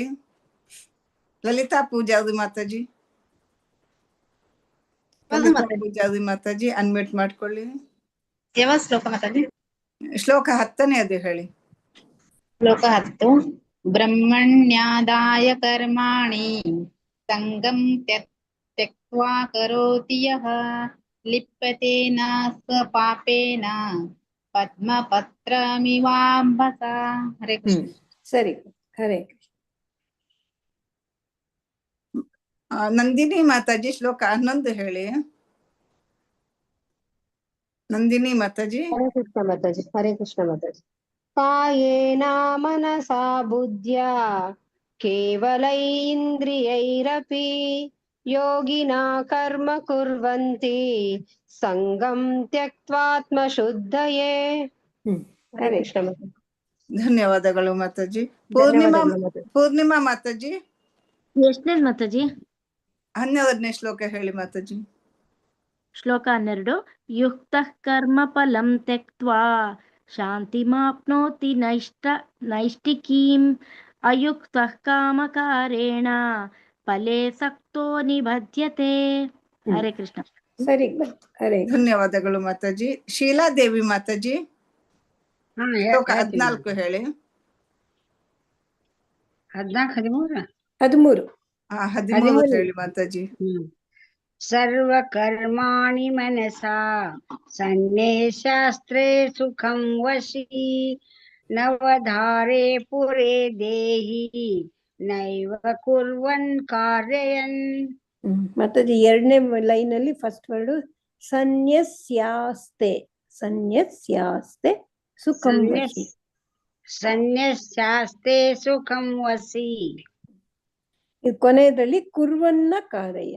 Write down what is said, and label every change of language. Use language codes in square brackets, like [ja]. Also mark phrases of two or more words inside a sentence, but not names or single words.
[kn] ಲಲಿತಾ ಪೂಜಾರಿ ಮಾತಾಜಿ. ಲಲಿತಾ ಪೂಜಾರಿ ಮಾತಾಜಿ ಅನ್ಮ್ಯೂಟ್ ಮಾಡ್ಕೊಳ್ಳಿ. ಯಾವ ಶ್ಲೋಕ ಮಾತಾಜಿ? ಶ್ಲೋಕ 10ನೇದು ಹೇಳಿ. [sa] ಶ್ಲೋಕ 10. ಬ್ರಹ್ಮಣ್ಯಾದಾಯ ಕರ್ಮಾಣಿ ಸಂಗಂ ತ್ಯಕ್ತ್ವಾ ಕರೋತಿ ಯಃ ಲಿಪ್ಯತೆ ನ ಸ ಪಾಪೇನ ಪದ್ಮಪತ್ರಮಿವಾಂಬಸ. [kn] ಹರೇ ಕೃಷ್ಣ. ಸರಿ. ಹರೇ ಕೃಷ್ಣ. ನಂದಿನಿ ಮಾತಾಜಿ ಶ್ಲೋಕ 11 ಹೇಳಿ. ನಂದಿನಿ ಮಾತಾಜಿ. ಹರೇ ಕೃಷ್ಣ ಮಾತಾಜಿ. ಹರೇ ಕೃಷ್ಣ ಮಾತಾಜಿ. [sa] ಕಾಯೇನ ಮನಸಾ ಬುದ್ಧ್ಯಾ ಕೇವಲೈಂದ್ರಿಯೈರಪಿ ಯೋಗಿನ ಕರ್ಮ ಕುರ್ವಂತಿ ಸಂಗಂ ತ್ಯಕ್ತ್ವಾತ್ಮ ಶುದ್ಧಯೇ. [kn] ಹರೇ ಕೃಷ್ಣ ಮಾತಾಜಿ. ಧನ್ಯವಾದಗಳು ಮಾತಾಜಿ. ಪೂರ್ಣಿಮಾ ಮಾತಾಜಿ. ಎಷ್ಟನೇದು ಮಾತಾಜಿ? 12ನೇ ಶ್ಲೋಕ ಹೇಳಿ ಮಾತಾಜಿ. [sa] ಶ್ಲೋಕ 12. ಯುಕ್ತಃ ಕರ್ಮ ಫಲಂ ತ್ಯಕ್ತ್ವಾ ಶಾಂತಿಮಾಪ್ನೋತಿ ನೈಷ್ಠಿಕೀಂ ಅಯುಕ್ತಃ ಕಾಮಕಾರೇಣ ಫಲೇ ಸಕ್ತೋ ನಿಬಧ್ಯತೆ. [kn] ಹರೇ ಕೃಷ್ಣ. ಸರಿ. ಹರೇ. ಧನ್ಯವಾದಗಳು ಮಾತಾಜಿ. ಶೀಲಾದೇವಿ ಮಾತಾಜಿ ಶ್ಲೋಕ 14 ಹೇಳಿ. 13 13 ಹೇಳಿ ಮಾತಾಜಿ. [sa] ಸರ್ವ ಕರ್ಮಾಣಿ ಮನಸಾ ಸನ್ನೇ ಶಾಸ್ತ್ರೇ ಸುಖಂ ವಶಿ ನವಧಾರೆ ಪುರೇ ದೇಹಿ ನೈವ ಕುರ್ವನ್ ಕಾರ್ಯಯನ್. [kn] ಮಾತಾಜಿ 2ನೇ ಲೈನ್ ಅಲ್ಲಿ [en] first word [kn] ಸನ್ಯಸ್ಯಾಸ್ತೆ. [sa] ಸನ್ಯಸ್ಯಾಸ್ತೆ ಸುಖಂ ವಶಿ. ಸನ್ಯಸ್ಯಾಸ್ತೆ ಸುಖಂ ವಸಿ. [kn] ಇದು ಕೊನೆಯಲ್ಲಿ [sa] ಕುರ್ವನ್ನ ಕಾರಯನ್.